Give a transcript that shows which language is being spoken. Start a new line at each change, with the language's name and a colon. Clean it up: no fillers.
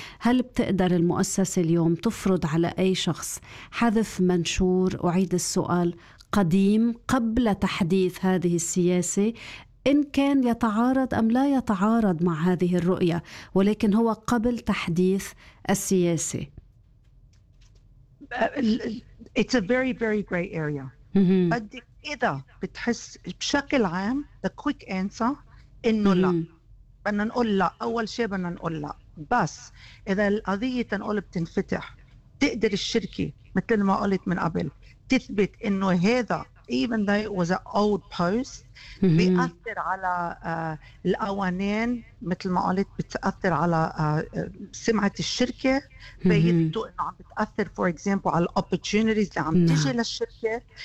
Arabic: هل بتقدر المؤسسة اليوم تفرض على أي شخص حذف منشور، أعيد السؤال، قديم قبل تحديث هذه السياسة إن كان يتعارض أم لا يتعارض مع هذه الرؤية، ولكن هو قبل تحديث السياسة؟
English: It's a very very gray area.
Arabic: إذا بتحس بشكل عام
English: the quick answer
Arabic: إنه لا، بدنا نقول لا، أول شيء بدنا نقول لا، بس إذا القضية تنقول بتنفتح تقدر الشركة مثل ما قلت من قبل تثبت إنه هذا
English: even though it was an old post
Arabic: بيأثر على القوانين، مثل ما قلت بتأثر على سمعة الشركة، بيدو إنه عم بتأثر
English: for example
Arabic: على opportunities اللي عم تيجي للشركة،